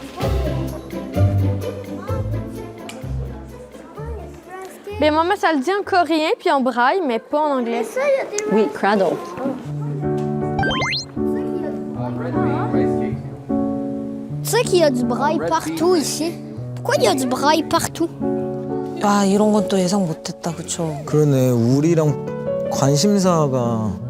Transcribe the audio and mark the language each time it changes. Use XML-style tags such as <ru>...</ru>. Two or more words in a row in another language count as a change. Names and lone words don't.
<fr>Mais maman, ça le dit en coréen puis en braille, mais pas en anglais. Oui, cradle. Tu sais qu'il y a du braille partout ici? Pourquoi il y a du braille partout?</fr> <ko>아, 이런 건 또 예상 못했다, 그쵸? 그러네. 우리랑 관심사가</ko>